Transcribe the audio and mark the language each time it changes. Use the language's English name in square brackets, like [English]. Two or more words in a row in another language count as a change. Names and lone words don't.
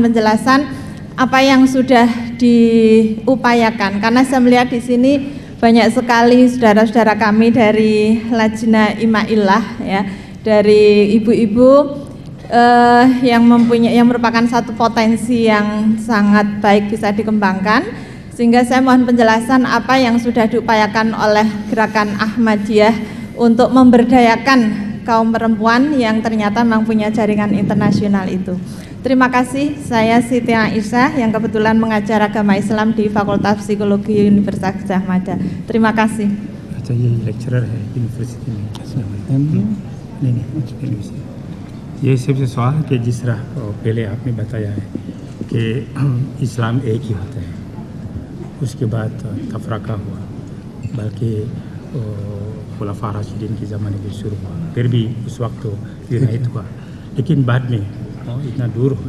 [Indonesian] penjelasan apa yang sudah diupayakan, karena saya melihat di sini banyak sekali saudara-saudara kami dari Lajna Imailah, ya, dari ibu-ibu yang merupakan satu potensi yang sangat baik bisa dikembangkan, sehingga saya mohon penjelasan apa yang sudah diupayakan oleh gerakan Ahmadiyah untuk memberdayakan kaum perempuan yang ternyata memang punya jaringan internasional itu. Terima kasih. Saya Siti Aisyah yang kebetulan mengajar agama Islam di Fakultas Psikologi Universitas Gadjah Mada. Terima kasih. Saya lecturer di universitas ini. [Hindi] ये सबसे सवाल कि जिस तरह पहले आपने बताया है कि इस्लाम एक ही होता है, उसके बाद तफरका हुआ, बल्कि खुलाफा राशिदीन के ज़माने में शुरू हुआ, फिर भी उस वक्त तो यूनाइट हुआ, लेकिन बाद में इतना दूर हुआ।